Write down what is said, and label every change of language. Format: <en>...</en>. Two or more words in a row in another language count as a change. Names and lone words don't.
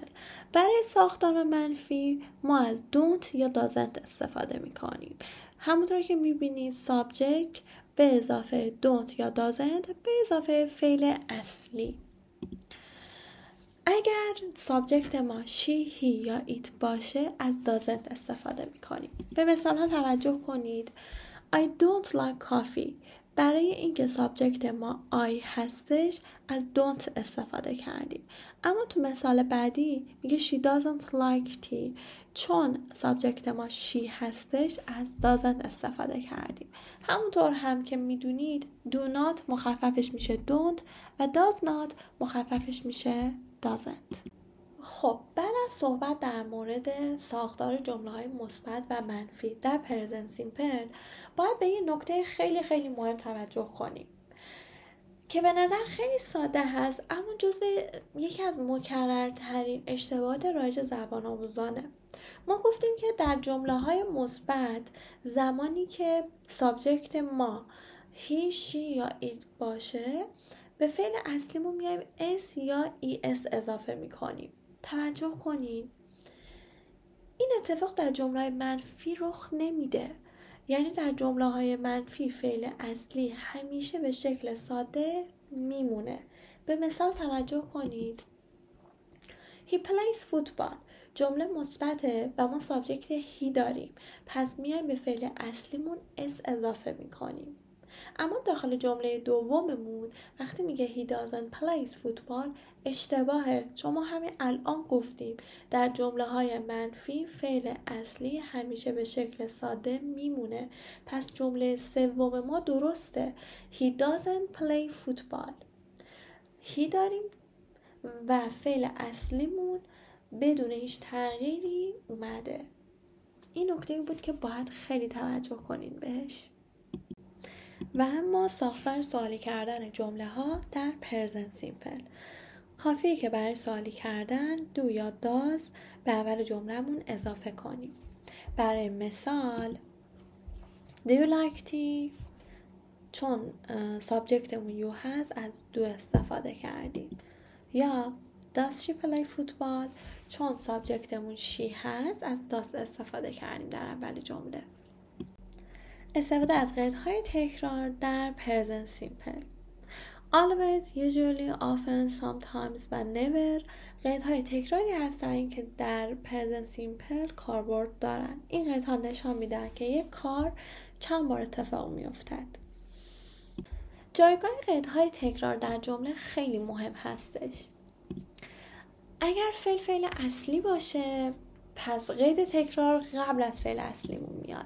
<fa>برای ساختار منفی ما از don't یا doesn't استفاده میکنیم. همونطور که میبینید سابجکت به اضافه don't یا doesn't به اضافه فعل اصلی. اگر سابجکت ما she، he یا it باشه از doesn't استفاده میکنیم. به مثال ها توجه کنید.</fa> <en>I don't like coffee.</en> <fa>برای اینکه سابجکت ما I هستش از don't استفاده کردیم. اما تو مثال بعدی میگه</fa> <en>she doesn't like tea.</en> <fa>چون سابجکت ما she هستش از doesn't استفاده کردیم. همونطور هم که میدونید</fa> <en>do not</en> <fa>مخففش میشه don't و</fa> <en>does not</en> <fa>مخففش میشه doesn't. خب بعد از صحبت در مورد ساختار جمله‌های مثبت و منفی در</fa> <en>present simple</en> <fa>باید به یه نکته خیلی خیلی مهم توجه کنیم که به نظر خیلی ساده هست اما جزو یکی از مکررترین اشتباهات رایج زبان آموزانه. ما گفتیم که در جمله‌های مثبت زمانی که سابجکت ما he، she یا it باشه به فعل اصلیمون میایم s یا es اضافه میکنیم. توجه کنین این اتفاق در جمله منفی رخ نمیده. یعنی در جمله های منفی فعل اصلی همیشه به شکل ساده میمونه. به مثال توجه کنید.</fa> <en>He plays football.</en> <fa>جمله مثبته و ما سابجکت he داریم، پس میایم به فعل اصلیمون s اضافه میکنیم. اما داخل جمله دوممون وقتی میگه</fa> <en>he doesn't play football</en> <fa>اشتباهه، چون ما همین الان گفتیم در جمله های منفی فعل اصلی همیشه به شکل ساده میمونه، پس جمله سوم ما درسته.</fa> <en>he doesn't play football.</en> <fa>he داریم و فعل اصلیمون بدون هیچ تغییری اومده. این نکته بود که باید خیلی توجه کنین بهش. و اما ساختار سوالی کردن جمله ها در</fa> <en>present simple.</en> <fa>کافیه که برای سوالی کردن دو یا داز به اول جملهمون اضافه کنیم. برای مثال</fa> <en>Do you like tea؟</en> <fa>چون سابجکتمون یو هست از دو استفاده کردیم.</fa> <en>یا does she play football.</en> <fa>چون سابجکتمون she هست از does استفاده کردیم در اول جمله. استفاده از قیدهای تکرار در</fa> <en>present simple. always, usually, often, sometimes</en> <fa>و never قیدهای تکراری هستن که در</fa> <en>present simple</en> <fa>کاربرد دارن. این قیدها نشان میدن که یک کار چند بار اتفاق میافتد. جایگاه قیدهای تکرار در جمله خیلی مهم هستش. اگر فعل اصلی باشه پس قید تکرار قبل از فعل اصلیمون میاد.</fa>